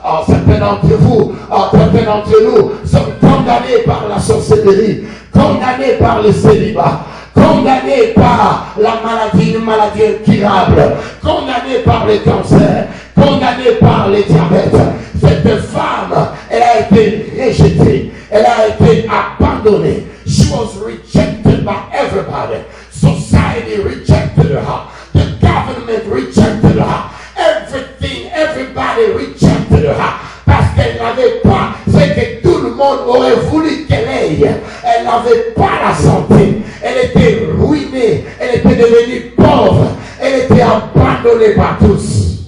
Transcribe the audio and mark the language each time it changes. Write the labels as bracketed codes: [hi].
[fr] Certains d'entre vous, certains d'entre nous sont condamnés par la sorcellerie, condamnés par le célibat, condamnés par la maladie, une maladie incurable, condamnés par le cancer, condamnés par le diabète. Cette femme, elle a été rejetée, elle a été abandonnée. [en] She was rejected by everybody. Society rejected her. The government rejected her. Everything, everybody rejected her. [fr] Parce qu'elle n'avait pas ce que tout le monde aurait voulu qu'elle ait. Elle n'avait pas la santé. Elle était ruinée. Elle était devenue pauvre. Elle était abandonnée par tous.